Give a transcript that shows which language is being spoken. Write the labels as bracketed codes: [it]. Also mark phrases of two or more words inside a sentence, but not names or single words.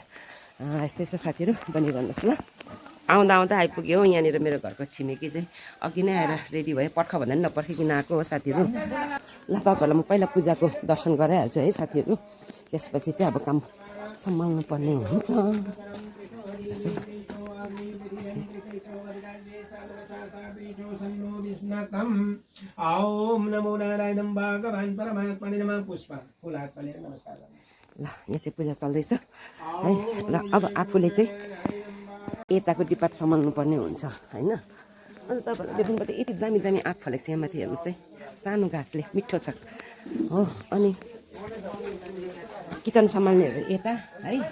[ne] यस्तै छ साथीहरू, बनिरहनुहोस् ल। आउँदा आउँदा आइपुग्यो यहाँनिर मेरो घरको छिमेकी चाहिँ अघि नै आएर रेडी भयो। पर्ख भन्दा पनि नपर्खिकन आएको हो साथीहरू। ल तपाईँहरूलाई म पहिला पूजाको दर्शन गराइहाल्छु है साथीहरू। त्यसपछि चाहिँ अब काम सम्हाल्नु पर्ने हुन्छ। [sa] ओम नमो नारायणं भगवान् परमात्मने नमः। पुष्प फुलात् पले नमस्कार। [ne] ल यहाँ चाहिँ पूजा चल्दैछ है। र अब आफूले चाहिँ यताको डिपार्ट सम्हाल्नु पर्ने हुन्छ होइन। अन्त तपाईँलाई देख्नुबाट यति दामी दामी आँप फलेको छ यहाँ माथि, हेर्नुहोस् है। सानो घाँसले मिठो छ हो। अनि किचन सम्हाल्नेहरू यता है।